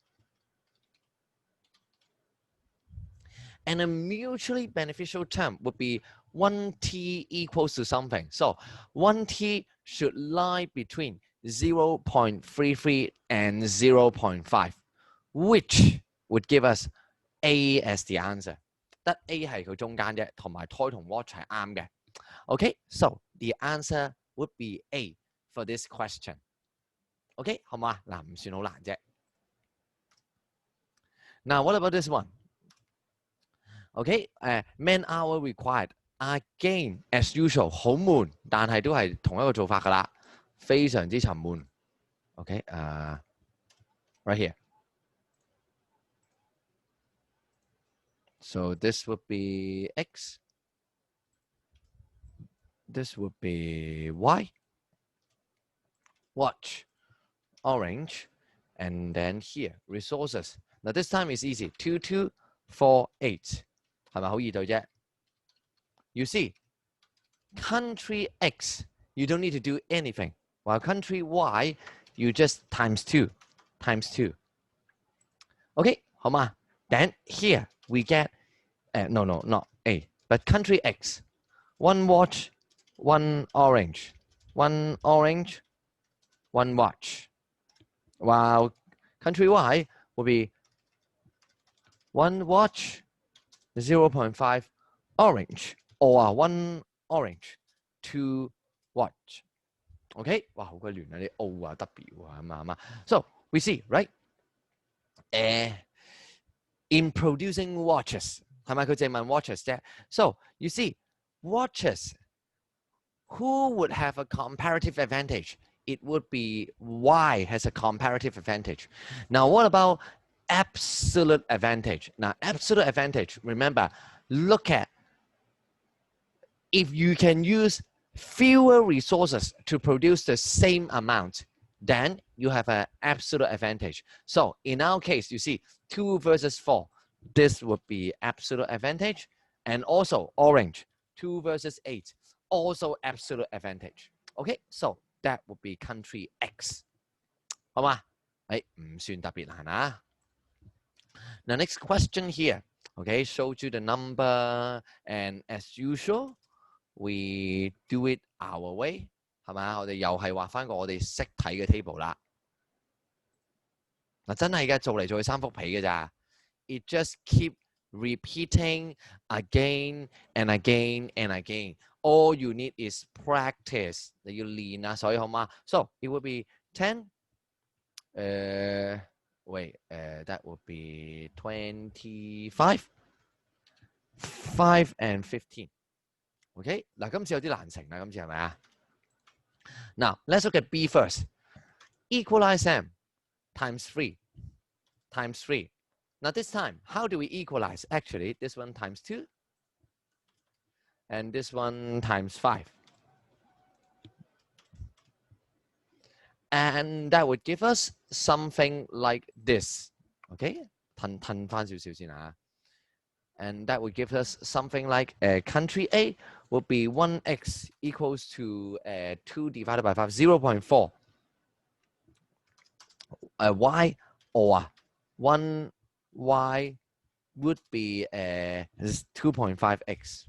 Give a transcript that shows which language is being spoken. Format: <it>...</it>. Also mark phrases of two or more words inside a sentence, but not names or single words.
<en>And a mutually beneficial term would be 1t equals to something. So 1t should lie between 0.33 and 0.5, which would give us A as the answer.</en> <yue>得 A 係佢中間啫，同埋 toy 同 watch 係啱嘅。</yue> <en>Okay, so the answer would be A for this question.</en> <yue>Okay, 好嘛？嗱，唔算好難啫。</yue> <en>Now, what about this one? Okay, man hour required. Again, as usual, 好悶，但係都係同一個做法㗎啦，非常之沉悶。 Okay, right here. So this would be X. This would be Y. Watch, orange, and then here resources. Now this time is easy. 2248.</en> <yue>係咪好易對啫？</yue> <en>You see, country X, you don't need to do anything. While country Y, you just times 2.</en> <yue>Okay, 好嘛？</yue> <en>Then here we get, no, not A, but country X. 1 watch, 1 orange. 1 orange, 1 watch. While country Y will be 1 watch, 0.5 orange, or 1 orange, 2 watch.</en> <yue>Okay, 哇，好鬼亂啊！啲 O 啊、W 啊咁啊。</yue> <en>So we see, right? In producing watches,</en> <yue>係咪佢淨問 watches 啫</yue> <en>？So you see, watches, who would have a comparative advantage? It would be Y has a comparative advantage. Now, what about absolute advantage? Now, absolute advantage, remember, look at if you can use fewer resources to produce the same amount, then you have an absolute advantage. So in our case, you see 2 versus 4. This would be absolute advantage. And also orange, 2 versus 8, also absolute advantage. Okay, so that would be country X.</en> <yue>好嘛？唔算特別難啊。</yue> <en>Now next question here. Okay, showed you the number, and as usual, we do it our way,</en> <yue>係咪？我哋又係畫翻個我哋識睇嘅 table 啦。嗱，真係嘅，做嚟做去3幅皮嘅咋。</yue> <en>It just keep repeating again and again and again. All you need is practice.</en> <yue>你要練啊，所以好嗎？</yue> <en>So it would be 10. That would be 25, 5 and 15.</en> <yue>OK， 嗱，今次有啲難成啦，今次係咪啊？</yue> <en>Now let's look at B first. Equalize them times 3. Now this time, how do we equalize? Actually, this one times 2, and this one times 5. And that would give us something like this. Okay,</en> <yue>褪翻少少先啊。</yue> <en>And that would give us something like country A would be 1x equals to 2 divided by 5, 0.4. Y or 1y would be 2.5x.</en>